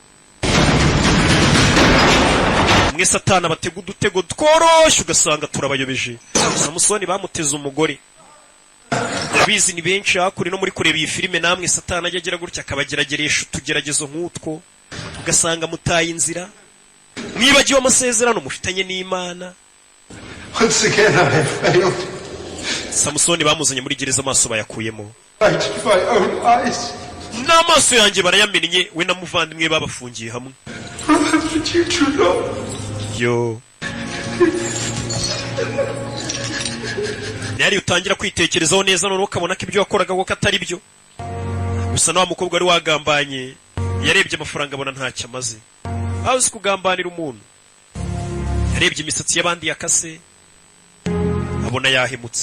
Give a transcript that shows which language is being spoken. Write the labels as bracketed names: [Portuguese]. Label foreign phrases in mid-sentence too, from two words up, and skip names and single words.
[Kinyarwanda] Mwe Satana batega udutego tworoshye ugasanga turabayobeje. Samusoni bamuteze umugore. Abizi ni benshi hakuri no muri kureba iyi filime, namwe Satana ajya agira gutya akabagerageresha utugeragezo nk'utwo, ugasanga mutaye inzira, mwibagiwe amasezerano mufitanye n'Imana. [English] Once again I have failed. [Kinyarwanda] Samusoni bamuzanye muri gereza, amaso bayakuyemo. [English] Right with my own eyes. [Kinyarwanda] N'amaso yanjye barayamennye, we na muvandimwe babafungiye hamwe. [English] But you too long. Yo. [Kinyarwanda] Yari utangira kwitekerezaho neza none ukabona ko ibyo wakoraga ko atari byo. Gusa nawe mukobwa wari wagambanye yarebye amafaranga abona ntacyo amaze. Aho uzi kugambanira umuntu. Yarebye imisatsi y'abandi yakase, abona yahemutse.